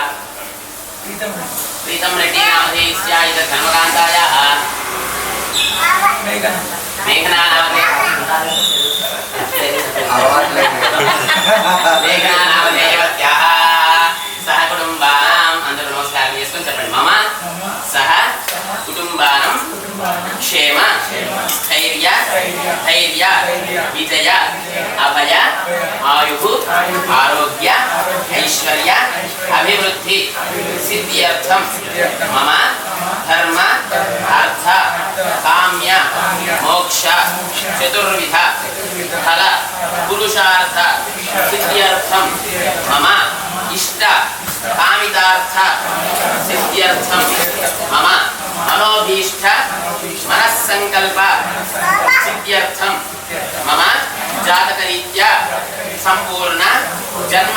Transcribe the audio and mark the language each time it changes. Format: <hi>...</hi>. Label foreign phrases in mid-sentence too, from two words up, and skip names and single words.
<sa>प्रीतम रेड्डी नामधेयस्य धर्मकान्तायाः मेघना नामधेयवत्याः सह कुटुम्बानां</sa> <te>అందర నమస్కార చేసుకొని చెప్పండి</te> <sa>మమ సహ కుటుంబానం క్షేమ స్థైర్య ధైర్య విజయ అభయ ఆయు ఆరోగ్య ఐశ్వర్య అభివృద్ధి సిద్ధ్యర్థం మమ ధర్మ అర్థ కామ్య మోక్ష చతుర్విధ ఫల పురుషార్థ సిద్ధ్యర్థం మమ इष्ट कामितार्थ सिद्ध्यर्थम मम मनोभीष्ट मनस्संकल्प सिद्ध्यर्थम मम जातकरीत्या संपूर्ण जन्म</sa>